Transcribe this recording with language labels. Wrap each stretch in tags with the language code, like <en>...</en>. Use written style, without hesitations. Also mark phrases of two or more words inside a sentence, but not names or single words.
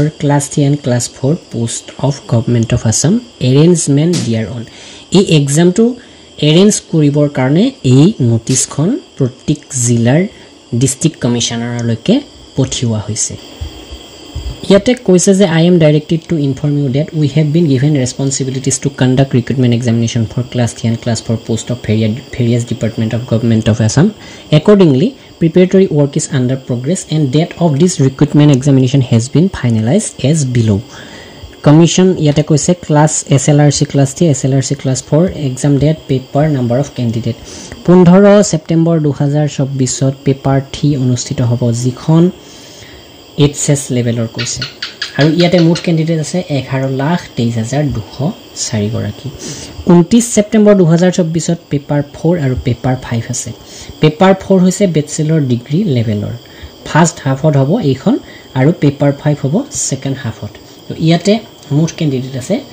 <en>class 3 and class 4 post of government of Assam arrangement</en> <as>দিয়াৰ অন এই এক্সামটো এৰেঞ্জ কৰিবৰ কাৰণে এই নোটিছখন প্ৰত্যেক জিলাৰ ডিস্ট্ৰিক্ট কমিশনাৰলৈকে পঠিওৱা হৈছে ইয়াতে কৈছে যে</as> <en>I am directed to inform you that we have been given responsibilities to conduct recruitment examination for class 3 and class 4 post of various department of government of Assam accordingly preparatory work is under progress and date of this recruitment examination has been finalized as below commission</en> <as>ইয়াতে কৈছে</as> <en>class SLRC class 3 SLRC class 4 exam date paper number of candidate 15</en> <as>সেপ্টেম্বৰ 2024 ত পেপাৰ 3 অনুষ্ঠিত হ'ব যিখন এইচএস লেভেলৰ কৈছে আৰু ইয়াতে মুঠ ক্যান্ডিডেট আছে 11,23,204 গৰাকী 29 সেপ্টেম্বৰ 2024 ত পেপাৰ 4 আৰু পেপাৰ 5 আছে পেপাৰ 4 হৈছে</as> <en>bachelor degree</en> <as>লেভেলৰ ফাৰ্স্ট হাফত হ'ব এইখন আৰু পেপাৰ 5 হ'ব সেকেন্ড হাফত তো ইয়াতে মুঠ ক্যান্ডিডেট আছে</as>